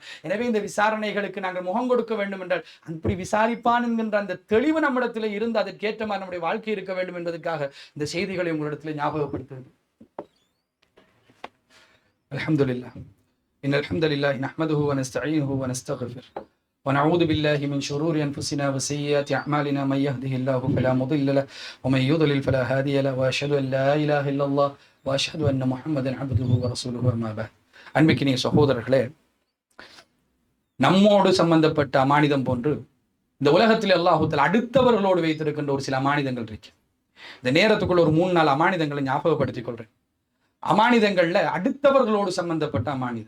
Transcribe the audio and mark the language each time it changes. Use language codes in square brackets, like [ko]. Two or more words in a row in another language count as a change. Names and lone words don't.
[ta] எனவே இந்த விசாரணைகளுக்கு நாங்கள் முகம் கொடுக்க வேண்டும் என்றால் அப்படி விசாரிப்பான் என்கின்ற அந்த தெளிவு நம்மிடத்தில் இருந்து அதற்கேற்ற மாதிரி நம்முடைய வாழ்க்கை இருக்க வேண்டும் என்பதற்காக இந்த செய்திகளை உங்களிடத்தில் ஞாபகப்படுத்துவது. [ar] الحمد لله إن الحمد لله نحمده ونستعينه ونستغفر ونعوذ بالله من شرور أنفسنا وسيئات أعمالنا من يهده الله فلا مضل له ومن يضلل فلا هادي له وأشهد أن لا إله إلا الله وأشهد أن محمدا عبده ورسوله أما بعد. [ta] அன்பிற்கினிய சகோதரர்களே, நம்மோடு சம்பந்தப்பட்ட அமானிதம் போன்று இந்த உலகத்தில் அல்லாஹ் தஆலா அடுத்தவர்களோடு வைத்திருக்கின்ற ஒரு சில அமானிதங்கள் இருக்கு. இந்த நேரத்துக்குள்ள ஒரு 3-4 அமானிதங்களை ஞாபகப்படுத்திக் கொள்றேன். அமானிதங்கள்ல அடுத்தவர்களோடு சம்பந்தப்பட்ட அமானிதம்.